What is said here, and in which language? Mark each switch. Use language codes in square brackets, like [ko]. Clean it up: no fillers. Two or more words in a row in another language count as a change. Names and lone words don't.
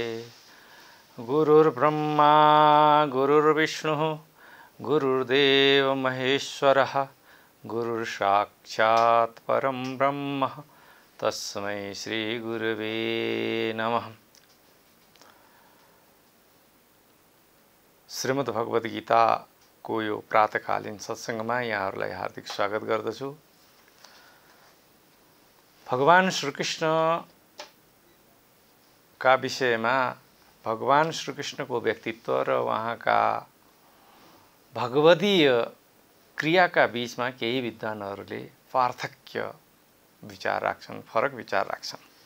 [sa] गुरुर्ब्रह्मा गुरुर्विष्णुः गुरुर्देव महेश्वरः गुरुर्साक्षात् परं ब्रह्म तस्मै श्री गुरुवे नमः। [ne] श्रीमद् भगवद गीता को यो प्रातकालीन सत्संगमा यहाँहरूलाई हार्दिक स्वागत गर्दछु। भगवान श्रीकृष्ण का विषयमा भगवान श्रीकृष्णको व्यक्तित्व र उहाँका भगवदीय क्रियाका बीचमा केही विद्वानहरूले पार्थक्य विचार राख्छन्, फरक विचार राख्छन्।